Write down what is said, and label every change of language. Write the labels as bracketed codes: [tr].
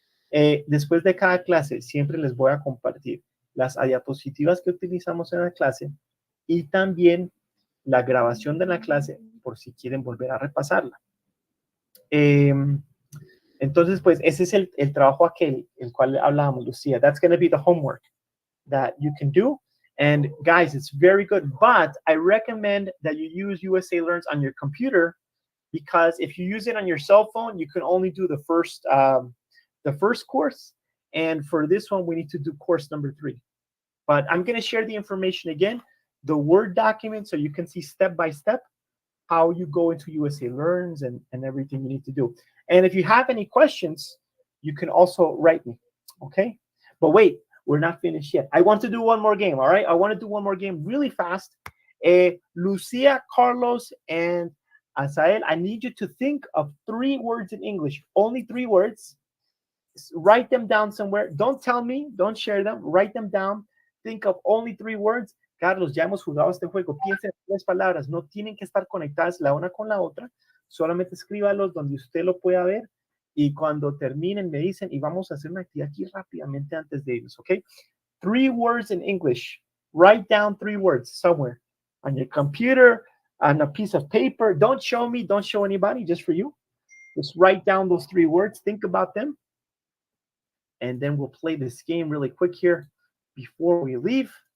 [es] Después de cada clase siempre les voy a compartir las diapositivas que utilizamos en la clase y también la grabación de la clase por si quieren volver a repasarla. Entonces, pues ese es el trabajo aquel, el cual hablábamos, Lucía. [en] That's going to be the homework that you can do. And guys, it's very good, but I recommend that you use USA Learns on your computer, because if you use it on your cell phone, you can only do the first course. And for this one, we need to do course number 3. But I'm going to share the information again, the Word document, so you can see step by step how you go into USA Learns and everything you need to do. And if you have any questions, you can also write me, okay? But wait, we're not finished yet. I want to do one more game, all right? I want to do one more game really fast. Lucia, Carlos, and Asael, I need you to think of 3 words in English, only 3 words. Write them down somewhere. Don't tell me, don't share them. Write them down. Think of only 3 words. [es] Carlos, ya hemos jugado este juego. Piensen en 3 palabras. No tienen que estar conectadas la una con la otra. Solamente escríbalos donde usted lo pueda ver. Y cuando terminen me dicen, y vamos a hacer una actividad aquí rápidamente antes de irnos, ¿ok? [en] 3 words in English. Write down 3 words somewhere. On your computer, on a piece of paper. Don't show me, don't show anybody, just for you. Just write down those 3 words. Think about them. And then we'll play this game really quick here before we leave.